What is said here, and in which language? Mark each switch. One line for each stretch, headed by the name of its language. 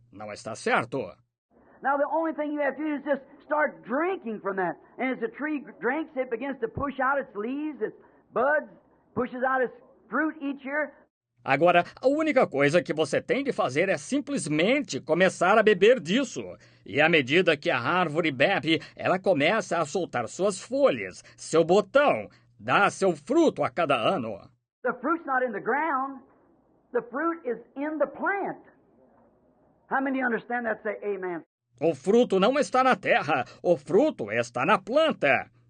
Portuguese: Não está certo?
English: Now the only thing you have to do is just start drinking from that. And as the tree drinks, it begins to push out its leaves, its buds, pushes out its fruit each year.
Portuguese: Agora, a única coisa que você tem de fazer é simplesmente começar a beber disso. E à medida que a árvore bebe, ela começa a soltar suas folhas, seu botão, dá seu fruto a cada ano.
English: The fruit's not in the ground. The fruit is in the plant. How many understand that? Say amen.
Portuguese: O fruto não está na terra, o fruto está na planta.